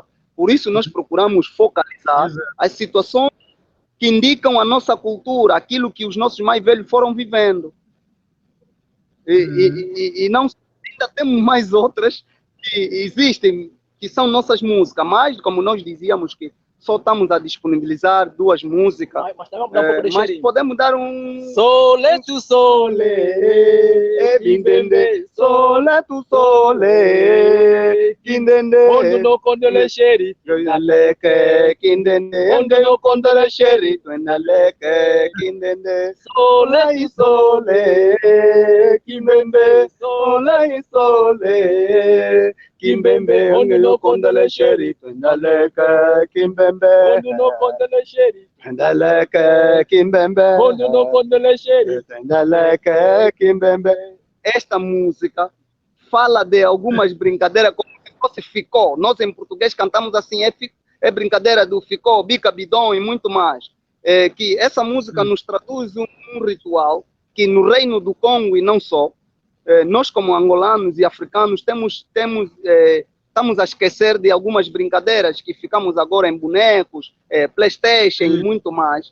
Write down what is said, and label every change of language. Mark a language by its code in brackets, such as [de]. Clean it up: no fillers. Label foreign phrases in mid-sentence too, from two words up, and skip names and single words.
[pt] Por isso nós procuramos focalizar as situações que indicam a nossa cultura, aquilo que os nossos mais velhos foram vivendo. E não ainda temos mais outras que existem, que são nossas músicas, mas como nós dizíamos que só estamos a disponibilizar 2 músicas, mas podemos dar um... [kg] Sole tu sole, Kindende, sole tu sole, kindende, ondo no kondole sheri, Leke, kindende, ondo no kondole sheri, leke, kindende, sole sole, kindende, sole sole, kimbembe, ondo no kondole sheri, leke, kimbembe, ondo no kondole sheri, leke, kimbembe, ondo no kondole sheri. Kimbembe. [pt] Esta música fala de algumas brincadeiras como se fosse ficó. Nós em português cantamos assim, é brincadeira do ficó, bica, bidão e muito mais. Que essa música nos traduz um ritual que no Reino do Congo e não só, nós como angolanos e africanos estamos a esquecer de algumas brincadeiras que ficamos agora em bonecos, PlayStation e muito mais.